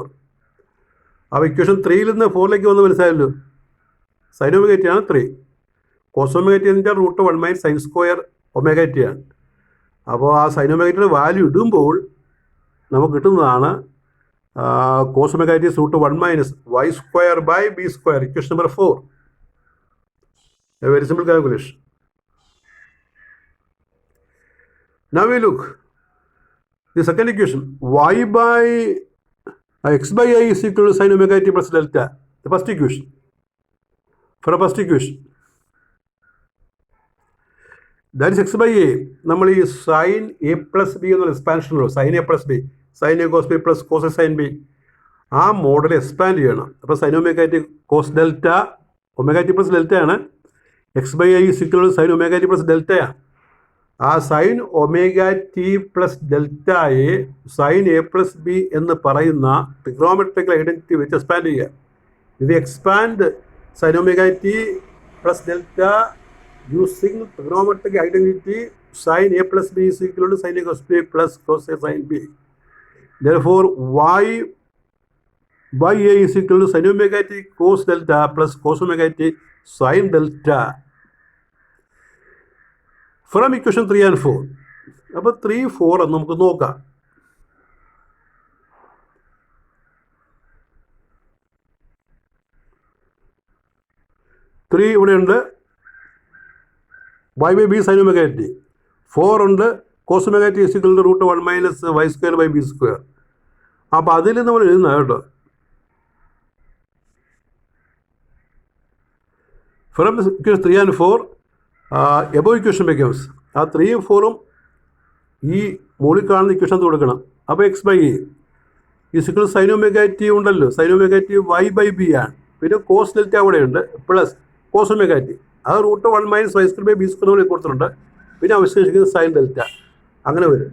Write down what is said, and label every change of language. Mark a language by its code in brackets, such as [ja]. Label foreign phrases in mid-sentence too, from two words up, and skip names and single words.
[en] അപ്പോൾ ഇക്വേഷൻ [ml] 3ൽ നിന്ന് 4ലേക്ക് വന്ന് മനസ്സിലായല്ലോ, [en] sine omega t ആണ് 3, cos omega t [ml] എന്ന് വെച്ചാൽ [en] √1 minus sine square omega t ആണ്. [ml] അപ്പോൾ ആ [en] sine omega ടിയുടെ വാല്യൂ [ml] ഇടുമ്പോൾ നമുക്ക് കിട്ടുന്നതാണ് [en] cos omega t is √1 minus y square by b square, equation number 4. A very simple calculation. Now we look the second equation, y by x by I is equal to sin omega t plus delta, the first equation. For a first equation, that is x by a. [ml] നമ്മൾ ഈ [en] sin a plus b എന്നുള്ള എക്സ്പാൻഷൻ ഉള്ളൂ, sin a plus b, sin a cos b plus cos a sin b. ആ model expand [ml] ചെയ്യണം. അപ്പോൾ [en] sin omega t cos delta, omega t plus delta ആണ്. x by I is equal to sine omega t plus deltaയാണ്. ആ sine omega t plus deltaയെ sine a plus b [ml] എന്ന് പറയുന്ന [en] trigonometrical identity വെച്ച് എക്സ്പാൻഡ് ചെയ്യുക. ഇത് expand sine omega t plus delta using trigonometric identity sine a plus b is equal to sine a cos b plus cos a sine b. Therefore y by a is equal to sin omega t cos delta plus cos omega t sin delta. From equation 3 and 4. [ml] അപ്പോൾ 3, 4 എന്ന് നമുക്ക് നോക്കാം. ത്രീ ഇവിടെയുണ്ട്, [en] y by b sin omega t. 4 ഉണ്ട്, cos omega t is equal to root 1 minus y square by b square. [ml] അപ്പോൾ അതിൽ നമ്മൾ എഴുതുന്ന കേട്ടോ. [en] From equation 3 and 4, above equation becomes, [ml] ആ 3ഉം 4ഉം ഈ മുകളിൽ കാണുന്ന ഇക്വേഷൻ കൊടുക്കണം. [en] അപ്പോൾ x by a is equal sine omega t ഉണ്ടല്ലോ, sine omega t y by b ആണ്. പിന്നെ cos delta അവിടെയുണ്ട്, plus cos omega t, അത് root 1 minus y square by b square [ml] കൂടി കൊടുത്തിട്ടുണ്ട്. പിന്നെ അവശേഷിക്കുന്നത് [en] sine delta. [ml] അങ്ങനെ വരും.